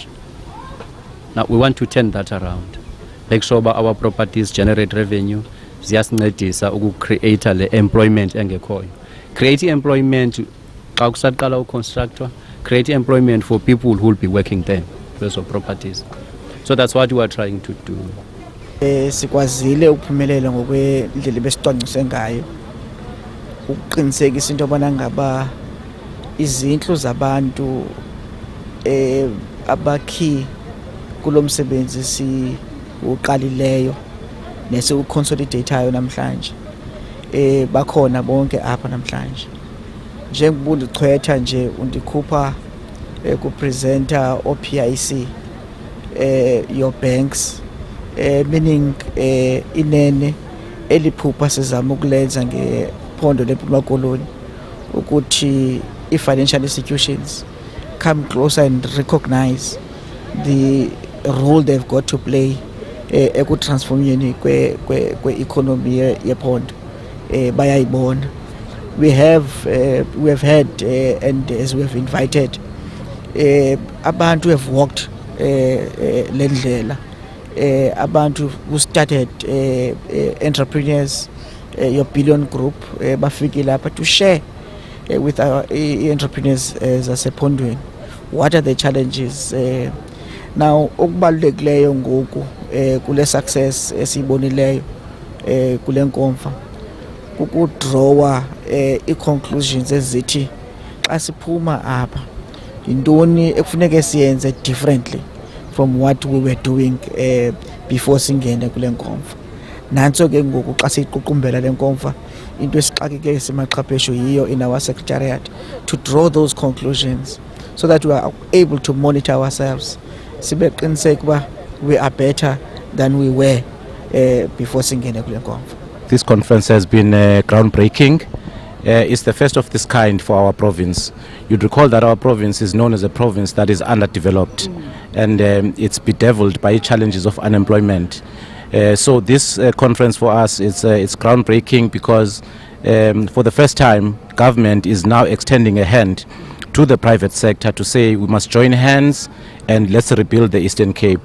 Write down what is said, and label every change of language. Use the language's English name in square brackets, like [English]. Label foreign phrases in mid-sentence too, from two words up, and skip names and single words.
[English] Now we want to turn that around. Make sure our properties generate revenue, create employment engekhoyo. Create employment, constructor, create employment for people who will be working there, those properties. So that's what we are trying to do. [Xhosa] Sikwazile ukuphumelela ngokwendlela besicwangcise ngayo. Ukuqinisekisa into yobana ngaba izindlu zabantu abakhi kulo msebenzi si uqalileyo nesikuconsolidatayo namhlanje. Bakhona bonke apha namhlanje. Njengoba undichwetha nje undikhupha ku-presenter o-PIC, [English] your banks, meaning [Xhosa] inene eliphupha sizama ukulenza ngephondo leMpuma Koloni ukuthi [English] i-financial institutions come closer and recognize the role they've got to play [Xhosa] ekutransformeni kwe-economy yephondo. Bayayibona. [English] We have had and as we have invited abantu who have walked lendlela, abantu who started entrepreneurs, your billion group [Xhosa] bafiki lapha [English] to share with our entrepreneurs zasephondweni what are the challenges. [Xhosa] Now okubalulekileyo ngoku kule success esiyibonileyo kule nkomfa ukudrawa i-conclusions ezithi xa siphuma apha intoni ekufuneka siyenze [English] differently from what we were doing before [Xhosa] singene kule nkomfa. Nanso ke ngoku xa siyiququmbela le nkomfa into esixakeke simaqhaphesho yiyo [English] in our secretariat to draw those conclusions so that we are able to monitor ourselves, [Xhosa] sibe qiniseka uba [English] we are better than we were before [Xhosa] singene kule nkonzo. [English] This conference has been groundbreaking. It's the first of this kind for our province. You'd recall that our province is known as a province that is underdeveloped, and it's bedeviled by challenges of unemployment. So this conference for us it's groundbreaking because for the first time government is now extending a hand to the private sector to say we must join hands and let's rebuild the Eastern Cape.